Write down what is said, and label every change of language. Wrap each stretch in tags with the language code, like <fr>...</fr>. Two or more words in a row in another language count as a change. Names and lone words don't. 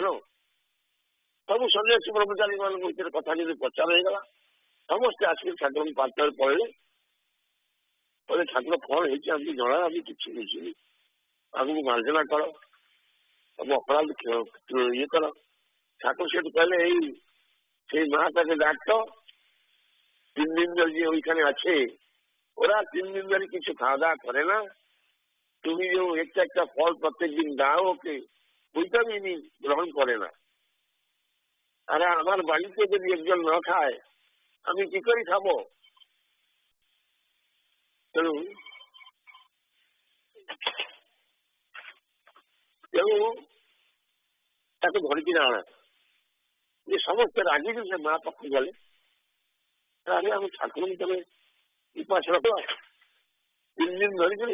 <or>ସବୁ ସନ୍ନ୍ୟାସୀ ବ୍ରହ୍ମଚାରୀ ମାନଙ୍କ ଭିତରେ କଥା ଯଦି ପ୍ରଚାର ହେଇଗଲା, ସମସ୍ତେ ଆସିକି ଠାକୁରଙ୍କ ପାଖରେ ପଳେଇଲେ। କହିଲେ ଠାକୁର କଣ ହେଇଛି ଆମକୁ ଜଣା, ଆମେ କିଛି ବୁଝିନି, ଆମକୁ ମାର୍ଜନା କର, ସବୁ ଅପରାଧ ଇଏ କର। ଠାକୁର ସେଠୁ କହିଲେ ଏଇ ସେଇ</or> <bn>মা তাকে ডাকতো, 3 দিন ধরে ওইখানে আছে, ওরা 3 দিন ধরে কিছু খাওয়া দাওয়া করে না। তুমি যে একটা একটা ফল প্রত্যেক দিন দাও ওকে, ওইটা আমি গ্রহণ করে না। আরে আমার বাড়িতে যদি একজন না খায় আমি কি করে খাবো?</bn> <or>তেণু ତାକୁ ଧରିକିନା ଆଣା। ଯେ ସମସ୍ତେ ରାଗିକି ସେ ମା ପାଖକୁ ଗଲେ, ଆରେ ଆମ ଠାକୁରଙ୍କୁ ତମେ ଉପାସ ରଖ 3 ଦିନ ଧରିକିରି।</or>